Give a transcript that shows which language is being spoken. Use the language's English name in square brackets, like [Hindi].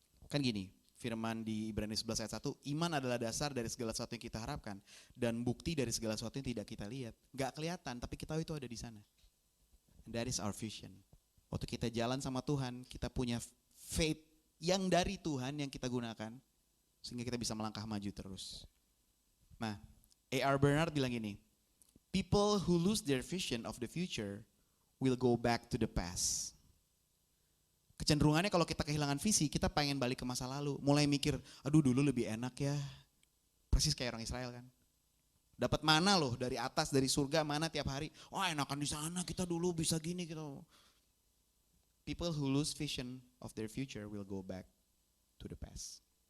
[Indonesian] Kan gini, firman di Ibrani 11 ayat 1, iman adalah dasar dari segala sesuatu yang kita harapkan. Dan bukti dari segala sesuatu yang tidak kita lihat. Gak kelihatan, tapi kita tahu itu ada di sana. [English] And that is our vision. [Indonesian] Waktu kita jalan sama Tuhan, kita punya faith yang dari Tuhan yang kita gunakan. Sehingga kita bisa melangkah maju terus. Nah, A.R. [English] Bernard [Indonesian] bilang gini, [English] people who lose their vision of the future will go back to the past. [Indonesian] Kecenderungannya kalau kita kehilangan visi, kita pengen balik ke masa lalu. Mulai mikir, aduh dulu lebih enak ya. Persis kayak orang Israel kan. Dapat mana loh dari atas, dari surga, mana tiap hari. Oh enakan di sana, kita dulu bisa gini gitu. [English] People who lose vision of their future will go back to the past.